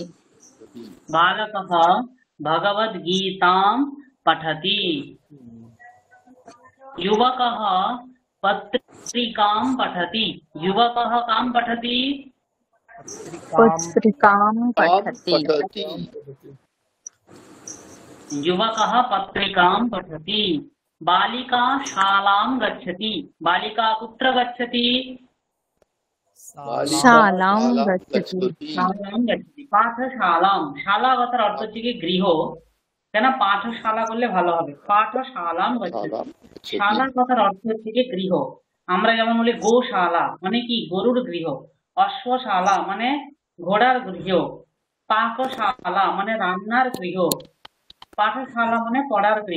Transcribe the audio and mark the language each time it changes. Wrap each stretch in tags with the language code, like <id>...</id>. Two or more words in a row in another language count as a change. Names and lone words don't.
<sa>बालकः भगवद्गीतां पठति युवकः पत्रिकां पठति युवकः कां पठति पत्रिकां पठति युवकः पत्रिकां पठति बालिका शालां गच्छति बालिका कुत्र गच्छति বালিকা শালাম শালাম গচ্ছতি। গচ্ছতি। শালাম গচ্ছতি।</sa> <bn>পাঠশালাম, শালা কথার অর্থ হচ্ছে কি গৃহ, কেন পাঠশালা করলে ভালো হবে,</bn> <sa>পাঠশালাম গচ্ছতি। শালাম গচ্ছতি।</sa> <bn>শালা কথার অর্থ হচ্ছে কি গৃহ। আমরা যেমন বলি গোশালা মানে কি গরুর গৃহ, অশ্বশালা মানে ঘোড়ার গৃহ, পাকশালা মানে রান্নার গৃহ, পাঠশালা মানে পড়ার গৃহ।</bn>